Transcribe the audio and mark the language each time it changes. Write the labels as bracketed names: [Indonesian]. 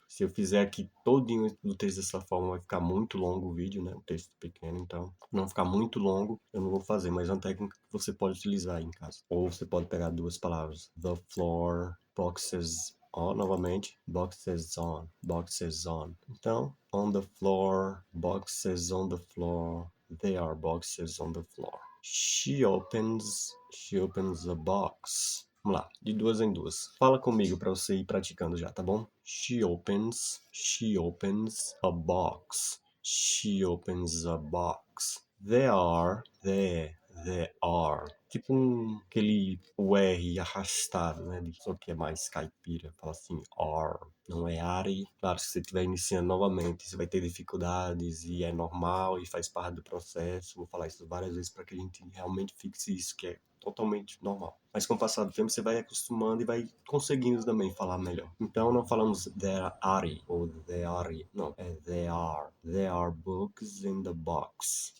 [Portuguese] Se eu fizer aqui todinho o texto dessa forma, vai ficar muito longo o vídeo, né? O texto pequeno, então, não ficar muito longo, eu não vou fazer, mas é uma técnica que você pode utilizar aí em casa. Ou você pode pegar duas palavras, [English] the floor, boxes on, [Portuguese] novamente, [English] boxes on, boxes on. Então, on the floor, boxes on the floor, there are boxes on the floor. She opens a box. [Portuguese] Vamos lá, de duas em duas. Fala comigo para você ir praticando já, tá bom? [English] She opens a box. She opens a box. There There are. [Portuguese] Tipo aquele o R arrastado, né? De pessoa que é mais caipira. Fala assim, are. Não é are. Claro, se você estiver iniciando novamente, você vai ter dificuldades e é normal e faz parte do processo. Vou falar isso várias vezes para que a gente realmente fixe isso, que é totalmente normal. Mas com o passar do tempo, você vai acostumando e vai conseguindo também falar melhor. Então, não falamos [English] there are ou there are. [Portuguese] Não, é [English] there are. There are books in the box.